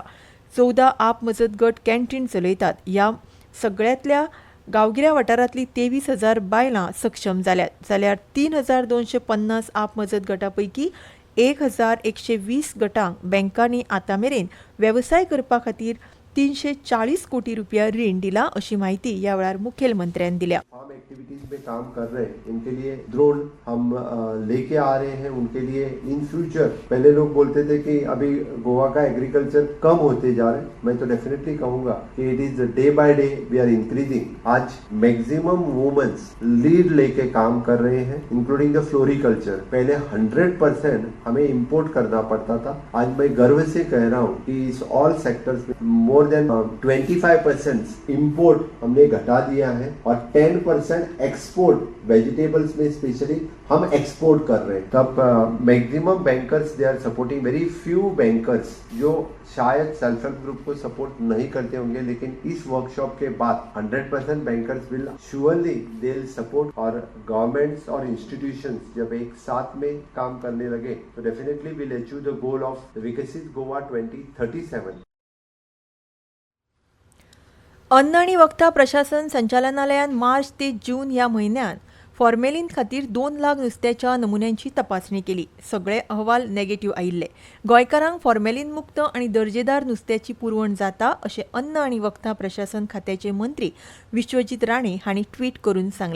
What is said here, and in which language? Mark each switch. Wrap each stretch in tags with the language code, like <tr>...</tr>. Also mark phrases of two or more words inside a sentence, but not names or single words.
<kok>14 आपमजत गट कॅन्टीन चलयतात. ह्या सगळ्यांतल्या गांवगिऱ्या वाठारांतली 23,000 बायलां सक्षम जाल्यात. जाल्यार 3250 आपमजत गटां पैकी 1120 गटांक बँकांनी आतां मेरेन वेवसाय करपा खातीर 340 कोटी रुपया रीण दिला अशी माहिती ह्या वेळार मुखेलमंत्र्यान दिल्या.</kok> <en>farm activities</en> <hi>में काम कर रहे हैं, इनके लिए ड्रोन हम लेके आ रहे हैं. उनके लिए</hi> <en>in future,</en> <hi>पहले लोग बोलते थे कि अभी गोवा का एग्रीकल्चर कम होते जा रहे हैं. मैं तो डेफिनेटली कहूंगा कि</hi> <en>it is day by day we are increasing.</en> <hi>आज</hi> <en>maximum womens lead</en> <hi>लेके काम कर रहे हैं,</hi> <en>including the floriculture.</en> <hi>पहले 100% हमें इंपोर्ट करना पड़ता था. आज मैं गर्व से कह रहा हूँ कि इस</hi> <en>all sectors</en> <hi>में</hi> <en>more than</en> <hi>25% इंपोर्ट हमने घटा दिया है और 10% एक्सपोर्ट, वेजिटेबल्स में स्पेशली हम एक्सपोर्ट कर रहे हैं. तब</hi> <en>maximum bankers they are supporting. very few bankers</en> <hi>जो शायद</hi> <en>self help group</en> <hi>को सपोर्ट नहीं करते होंगे, लेकिन इस वर्कशॉप के बाद 100%</hi> <en>bankers will surely they will support.</en> <hi>और गवर्नमेंट्स और इंस्टीट्यूशंस जब एक साथ में काम करने लगे तो</hi> <en>definitely will achieve the goal of</en> <hi>विकसित गोवा 2037.</hi> <kok>अन्न आनी वखदां प्रशासन संचालनालयान मार्च ते जून ह्या म्हयन्यात फॉर्मेलिन खातीर 2 लाख नुस्त्याच्या नमुन्यांची तपासणी केली. सगळे अहवाल नेगेटिव्ह आयिल्ले. गोंयकारांक फॉर्मेलिन मुक्त आनी दर्जेदार नुस्त्याची पुरवण जाता अशें अन्न आनी वखदां प्रशासन खात्याचे मंत्री विश्वजीत राणे हांणी ट्वीट करून सांगलें.</kok>